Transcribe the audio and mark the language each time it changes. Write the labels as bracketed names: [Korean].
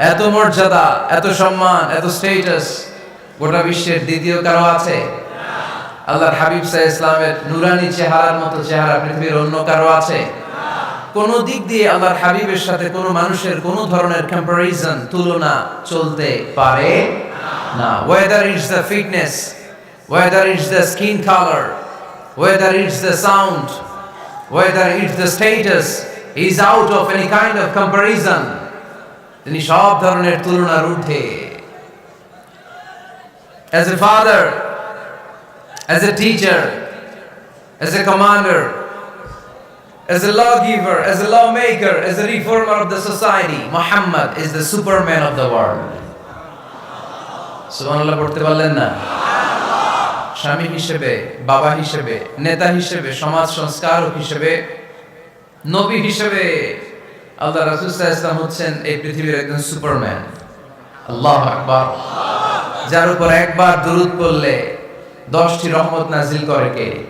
[Bangla] এত মর্যাদা, এত সম্মান, এত স্ট্যাটাস গোটা বিশ্বের দ্বিতীয় কারো আছে? আল্লাহর হাবিব সাল্লাল্লাহু আলাইহি ওয়াসাল্লামের নুরানি চেহারার মতো চেহারা পৃথিবীর অন্য কারো আছে? কোন দিক দিয়ে আল্লাহর হাবিবের সাথে কোনো মানুষের কোনো ধরনের কম্পারিজন, তুলনা চলতে পারে না। [English] whether it's the fitness, whether it's the skin color, whether it's the sound, whether it's the status, is out of any kind of comparison. [Bangla] তিনি সব ধরনের তুলনার ঊর্ধ্বে। [English] as a father, as a teacher, as a commander, as a lawgiver, as a lawmaker, as a reformer of the society, Muhammad is the superman of the world. [Bangla] সুবহানাল্লাহ পড়তে পারলেন না? স্বামী হিসেবে, বাবা হিসেবে, নেতা হিসেবে, সমাজ সংস্কারক হিসেবে, নবী হিসেবে আল্লাহ রাসূল সাল্লাল্লাহু আলাইহি ওয়াসাল্লাম হচ্ছেন এই পৃথিবীর একজন সুপারম্যান। আল্লাহু আকবার। যার উপর একবার দুরূদ পড়লে 10টি রহমত নাজিল করে কে?